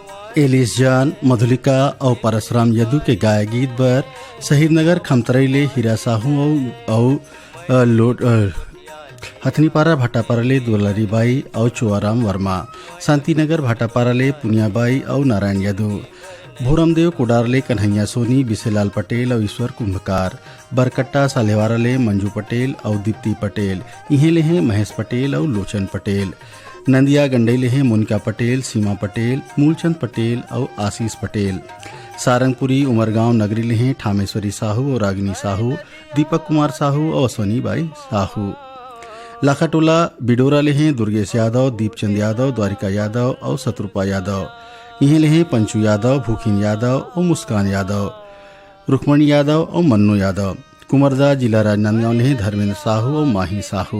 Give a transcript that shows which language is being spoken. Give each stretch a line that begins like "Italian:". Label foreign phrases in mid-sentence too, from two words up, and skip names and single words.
Chhattisgarhi: एलिस जान, मधुलिका और परशुराम यदु के गाय गीत बर शहीद नगर खमतरैले हीरा साहू और लोट हथनीपारा भाटापाराले दुलारीबाई और चुआराम वर्मा, शांतिनगर भाटापाराले पुनियाबाई और नारायण यदु, भोरमदेव कोडारले कन्हैया सोनी, बिसेलाल पटेल और ईश्वर कुंभकार, बरकट्टा सालेवाराले मंजू पटेल और दीप्ति पटेल, इहें लेहे महेश पटेल और लोचन पटेल, नंदिया गंडई लेहे मुनका पटेल, सीमा पटेल, मूलचंद पटेल और आशीष पटेल, सारंगपुरी उमरगांव नगरी लेहे ठामेश्वरी साहू और रागिनी साहू, दीपक कुमार साहू और अश्वनी बाई साहू, लाखाटोला बिडोरा लेहे दुर्गेश यादव, दीपचंद यादव, द्वारिका यादव और शत्रुपा यादव, इहें लेहे पंचू यादव, भूखिन यादव और मुस्कान यादव, रुक्मणी यादव और मन्नू यादव, कुमरदा जिला राजनांदगांव लेहे धर्मेंद्र साहू और माही साहू।